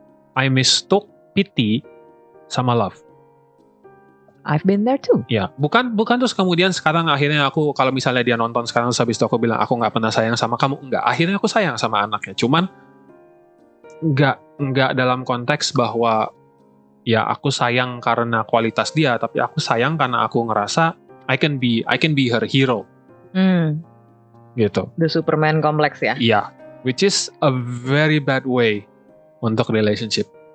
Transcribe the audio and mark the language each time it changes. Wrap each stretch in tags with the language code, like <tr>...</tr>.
<en>I mistook pity sama love. I've been there too.</en> <id>Ya, bukan terus kemudian sekarang akhirnya aku kalau misalnya dia nonton sekarang habis itu aku bilang aku nggak pernah sayang sama kamu, enggak. Akhirnya aku sayang sama anaknya. Cuman nggak dalam konteks bahwa ya aku sayang karena kualitas dia, tapi aku sayang karena aku ngerasa</id> <en>I can be her hero.</en> <id>Gitu.</id> <en>The Superman complex ya. Iya, which is a very bad way untuk relationship.</en>